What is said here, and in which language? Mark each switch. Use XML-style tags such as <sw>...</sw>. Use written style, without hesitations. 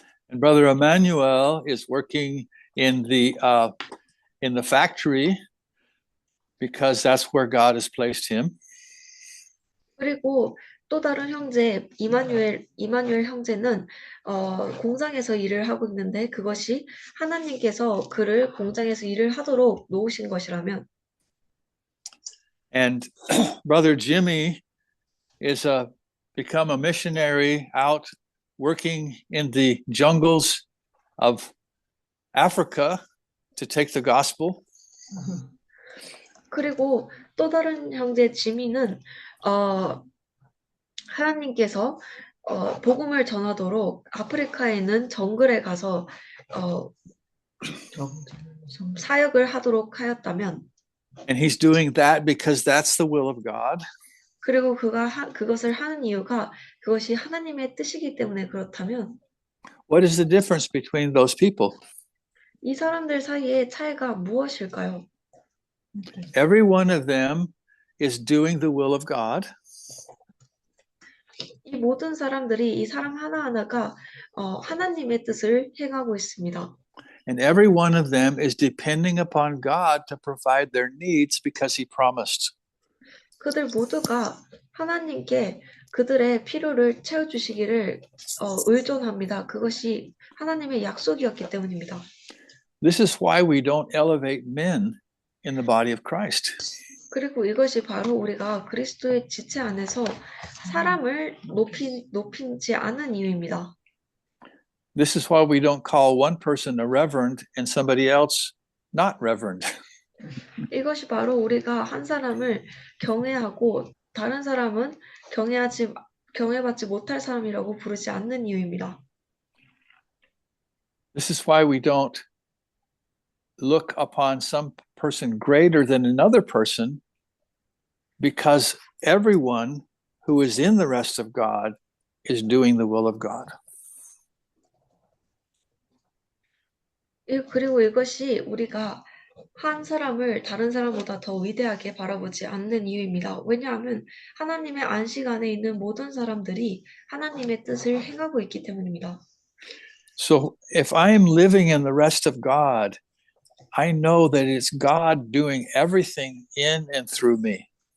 <en>and Brother Emmanuel is working in the factory because that's where God has placed him.</en> <ko>그리고 또 다른 형제 이마누엘 형제는 공장에서 일을 하고 있는데 그것이 하나님께서 그를 공장에서 일을 하도록 놓으신 것이라면</ko> <en>And Brother Jimmy is become a missionary out working in the jungles of Africa to take the gospel.</en> <ko>그리고 또 다른 형제 지미는 하나님께서 복음을 전하도록 아프리카에 있는 정글에 가서 사역을 하도록 하였다면</ko> <en>And he's doing that because that's the will of God.</en> <ko>그리고 그것을 하는 이유가 그것이 하나님의 뜻이기 때문에 그렇다면</ko> <en>What is the difference between those people?</en> <ko>이 사람들 사이의 차이가 무엇일까요?</ko> <en>Every one of them is doing the will of God.</en> <ko>이 모든 사람들이 이 사람 하나하나가 하나님의 뜻을 행하고 있습니다.</ko> <en>And every one of them is depending upon God to provide their needs because he promised.</en> <ko>그들 모두가 하나님께 그들의 필요를 채워주시기를 의존합니다. 그것이 하나님의 약속이었기 때문입니다.</ko> <en>This is why we don't elevate men in the body of Christ.</en> <ko>그리고 이것이 바로 우리가 그리스도의 지체 안에서 사람을 높이지 않은 이유입니다.</ko> <en>This is why we don't call one person a reverend and somebody else not reverend.</en> <ko>이것이 바로 우리가 한 사람을 경외하고 다른 사람은 경외받지 못할 사람이라고 부르지 않는 이유입니다.</ko> <en>This is why we don't look upon some person greater than another person, because everyone who is in the rest of God is doing the will of God.</en> <ko>그리고 이것이 우리가 한 사람을 다른 사람보다 더 위대하게 바라보지 않는 이유입니다. 왜냐하면 하나님의 안식 안에 있는 모든 사람들이 하나님의 뜻을 행하고 있기 때문입니다.</ko> <en>So if I'm living in the rest of God, I know that it's God doing everything in and through me.</en>